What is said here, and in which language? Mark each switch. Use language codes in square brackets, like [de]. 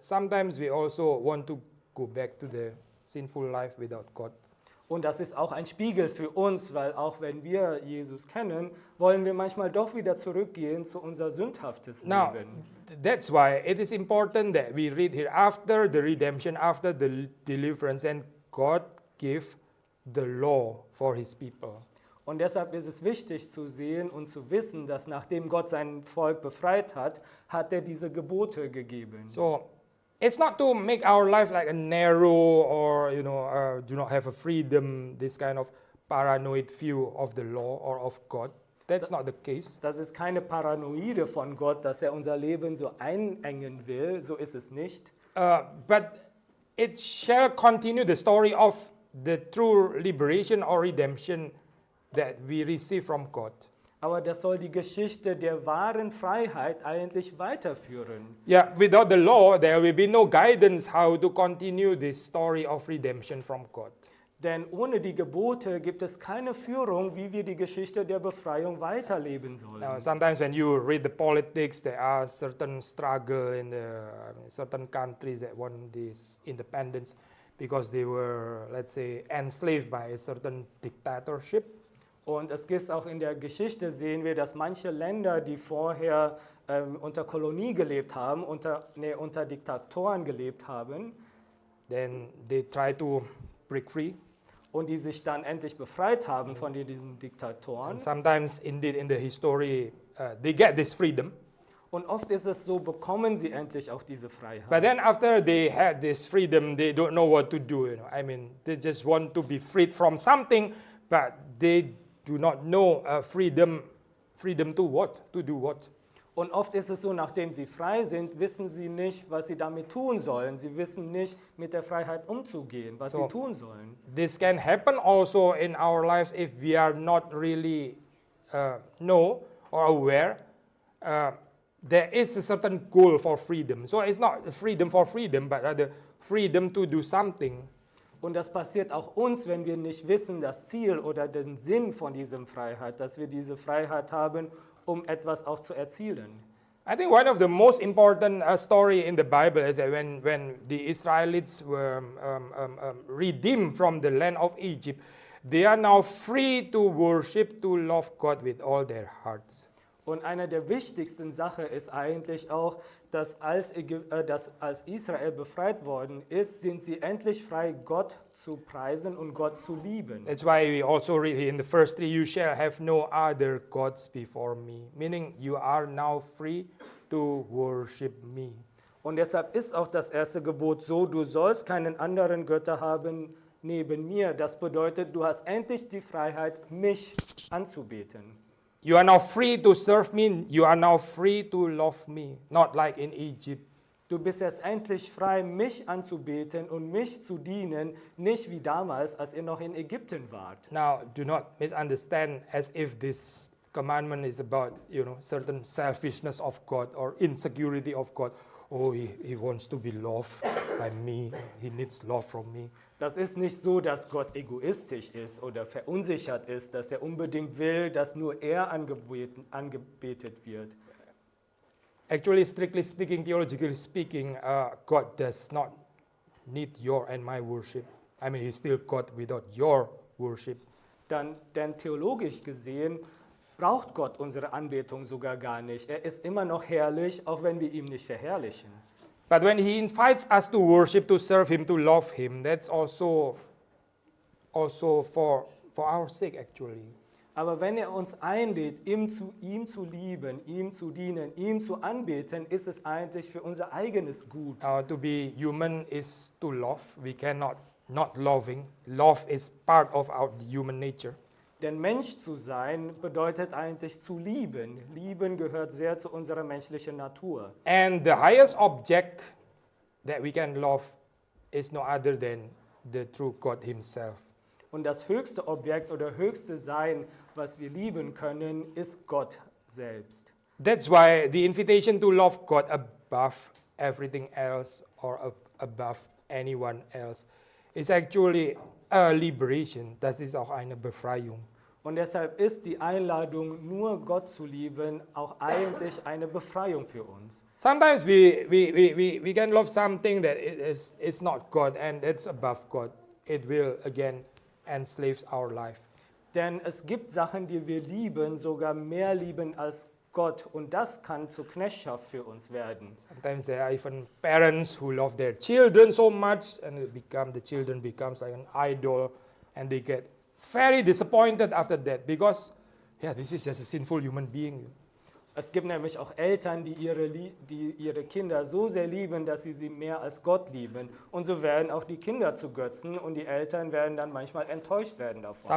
[en] Sometimes we also want to go back to the sinful life without God. [de] Und das ist auch ein Spiegel für uns, weil auch wenn wir Jesus kennen, wollen wir manchmal doch wieder zurückgehen zu unser sündhaftes [en] Now, [de] Leben. [en] that's why it is important that we read here after the redemption, after the deliverance, and God gave the law for his people. [de] Und deshalb ist es wichtig zu sehen und zu wissen, dass nachdem Gott sein Volk befreit hat, hat er diese Gebote gegeben. [en] So it's not to make our life like a narrow or do not have a freedom, this kind of paranoid view of the law or of God. That's not the case. [de] Das ist keine Paranoide von Gott, dass er unser Leben so einengen will, so ist es nicht. [en] But it shall continue the story of the true liberation or redemption that we receive from God. [de] Aber das soll die Geschichte der wahren Freiheit eigentlich weiterführen. [en] Yeah, without the law, there will be no guidance how to continue this story of redemption from God. [de] Denn ohne die Gebote gibt es keine Führung, wie wir die Geschichte der Befreiung weiterleben sollen. [en] Now, sometimes when you read the politics, there are certain struggle in certain countries that want this independence because they were, let's say, enslaved by a certain dictatorship. [de] Und es gibt auch in der Geschichte, sehen wir, dass manche Länder, die vorher unter Kolonie gelebt haben, unter Diktatoren gelebt haben, [en] Then they try to break free. [de] und die sich dann endlich befreit haben von diesen Diktatoren. [en] And sometimes, indeed, in the history, they get this freedom. [de] Und oft ist es so, bekommen sie endlich auch diese Freiheit. [en] But then after they had this freedom, they don't know what to do. I mean, they just want to be freed from something, but they do not know freedom to what? To do what? [de] Und oft ist es so, nachdem sie frei sind, wissen sie nicht, was sie damit tun sollen. Sie wissen nicht, mit der Freiheit umzugehen, was [en] So- [de] sie tun sollen. [en] This can happen also in our lives if we are not really know or aware, there is a certain goal for freedom. So it's not freedom for freedom, but rather freedom to do something. [de] Und das passiert auch uns, wenn wir nicht wissen, das Ziel oder den Sinn von diesem Freiheit, dass wir diese Freiheit haben, um etwas auch zu erzielen. [en] I think one of the most important story in the Bible is that when the Israelites were redeemed from the land of Egypt, they are now free to worship, to love God with all their hearts. [de] Und eine der wichtigsten Sachen ist eigentlich auch, dass als Israel befreit worden ist, sind sie endlich frei, Gott zu preisen und Gott zu lieben. [en] That's why we also read in the first 3, you shall have no other gods before me. Meaning you are now free to worship me. [de] Und deshalb ist auch das erste Gebot so, du sollst keinen anderen Götter haben neben mir. Das bedeutet, du hast endlich die Freiheit, mich anzubeten. [en] You are now free to serve me. You are now free to love me. Not like in Egypt. [de] Du bist jetzt endlich frei, mich anzubeten und mich zu dienen, nicht wie damals, als ihr noch in Ägypten wart. [en] Now, do not misunderstand as if this commandment is about, certain selfishness of God or insecurity of God. Oh, he wants to be loved by me. He needs love from me. [de] Das ist nicht so, dass Gott egoistisch ist oder verunsichert ist, dass er unbedingt will, dass nur er angebetet wird. [en] Actually, strictly speaking, theologically speaking, God does not need your and my worship. I mean, he's still God without your worship. [de] Denn theologisch gesehen braucht Gott unsere Anbetung sogar gar nicht. Er ist immer noch herrlich, auch wenn wir ihn nicht verherrlichen. [en] But when he invites us to worship, to serve him, to love him, that's also for our sake actually. [de] Aber wenn er uns einlädt, ihm zu lieben, ihm zu dienen, ihm zu anbeten, ist es eigentlich für unser eigenes Gut. [en] To be human is to love. We cannot not loving. Love is part of our human nature. [de] Denn Mensch zu sein bedeutet eigentlich zu lieben. Lieben gehört sehr zu unserer menschlichen Natur. [en] And the highest object that we can love is no other than the true God himself. [de] Und das höchste Objekt oder höchste Sein, was wir lieben können, ist Gott selbst. [en] That's why the invitation to love God above everything else or above anyone else is actually a liberation. [de] Das ist auch eine Befreiung. Und deshalb ist die Einladung, nur Gott zu lieben, auch eigentlich eine Befreiung für uns. [en] Sometimes we can love something that is not God and it's above God. It will again enslave our life. [de] Denn es gibt Sachen, die wir lieben, sogar mehr lieben als Gott. Und das kann zur Knechtschaft für uns werden. [en] Sometimes there are even parents who love their children so much and the children becomes like an idol and they get very disappointed after that because this is just a sinful human being. [de] Es gibt nämlich auch Eltern, die ihre Kinder so sehr lieben, dass sie mehr als Gott lieben. Und so werden auch die Kinder zu Götzen und die Eltern werden dann manchmal enttäuscht werden davon.